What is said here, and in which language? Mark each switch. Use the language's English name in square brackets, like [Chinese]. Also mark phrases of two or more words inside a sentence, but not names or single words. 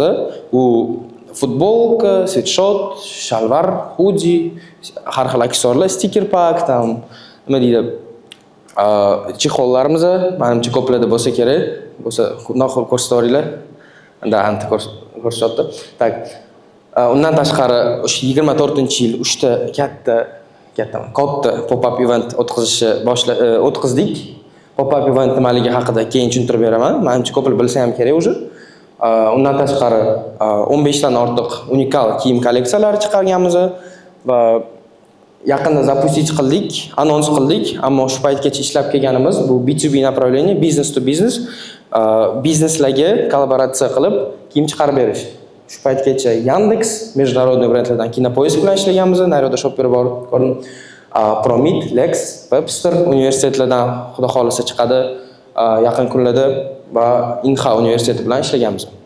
[Uzbek] U futbolka, sweatshirt, shalvar, hoodie, har xil aksessuarlar, [English] sticker pak, [Uzbek] nima deydi, chexollarimiz, menimcha ko'plarda bo'lsa kerak, bo'lsa ko'rsataveringlar. Anda ko'rsatyapti. Undan tashqari o'sha 24-yil 3 ta katta [English] pop-up event [Uzbek] o'tkazdik. [English] Pop-up event [Uzbek] nimaligi haqida keyin tushuntirib beraman. Menimcha ko'plar bilsa ham kerak o'zi. Undan tashqari 15 dan ortiq unikal kiyim kolleksiyalari chiqarganmiz va yaqinda zapustish qildik, anons qildik, ammo shu paytgacha ishlab kelganimiz bu B2B направление, [English] business to business, [Uzbek] bizneslarga kollaboratsiya qilib kiyim chiqarib berish. Shu paytgacha Yandex, международный brendlardan Kinopoisk bilan ishlaganmiz, Naroda Shopper bor, ko'ring. Promit, Lex, Webster universitetlardan xudo xolisa chiqadi yaqin kunlarda va Inha universiteti bilan ishlaganmiz.